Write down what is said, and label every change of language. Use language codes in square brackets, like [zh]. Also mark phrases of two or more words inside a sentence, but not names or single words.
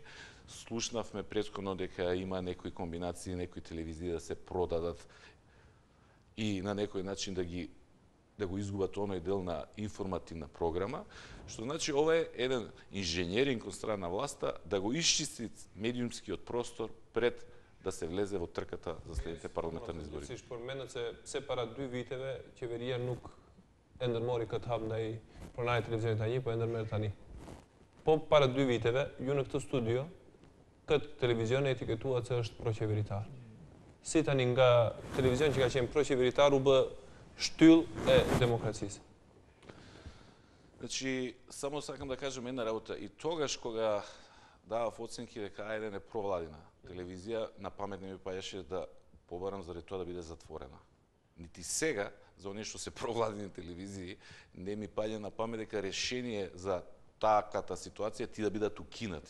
[mk] Слушнавме претходно дека има некои комбинации, некои телевизии да се продадат и на некој начин да го изгубат оној дел на информативна програма, што значи ова е еден инженеринг од страна на власта да го исчисти медиумскиот простор пред да се влезе во трката за следните парламентарни избори. [sq] Si përmendet se para 2 viteve qeveria nuk e ndërmori këtë hap ndaj pronarit televizionit tani, po e ndërmerr tani. Po para 2 viteve, ju në këtë studio, këtë televizion e etiketuat se është proqeveritar. Si tani nga televizion që ka qenë proqeveritar u bë shtyll e demokracisë. [mk] Значи, само сакам да кажем една работа. И тогаш кога давав оценки дека А1 е провладина телевизија, на памет не ми паѓаше да побарам заради тоа да биде затворена. Нити сега, за оние што се провладини телевизии, не ми паѓа на памет дека решение за таката ситуација ти да бидат укинати.